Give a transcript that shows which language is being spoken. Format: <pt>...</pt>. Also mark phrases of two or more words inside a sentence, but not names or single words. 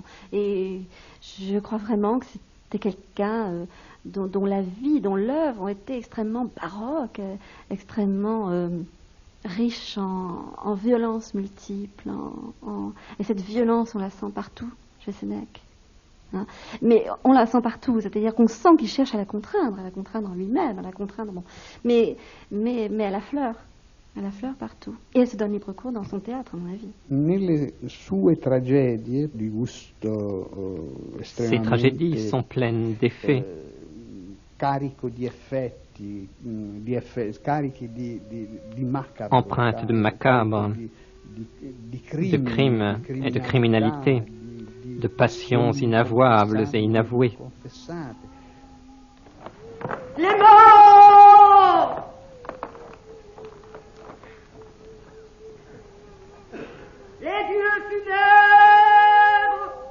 <fr>Et je crois vraiment que c'était quelqu'un dont la vie, dont l'œuvre ont été extrêmement baroques, extrêmement riches en violences multiples. Et cette violence, on la sent partout chez Sénèque. Hein. Mais on la sent partout, c'est-à-dire qu'on sent qu'il cherche à la contraindre en lui-même, à la contraindre, bon. mais à la fleur partout. Et elle se donne libre cours dans son théâtre, à mon avis.</fr> <it>Nelle sue tragedie di gusto</it> <fr>Ces tragédies sont pleines d'effets.</fr> <it>Carico di effetti, carichi di macabre,</it> <fr>empreintes de macabre, de crimes et de criminalité, de passions inavouables et inavouées. Les morts! Les dieux funèbres!</fr>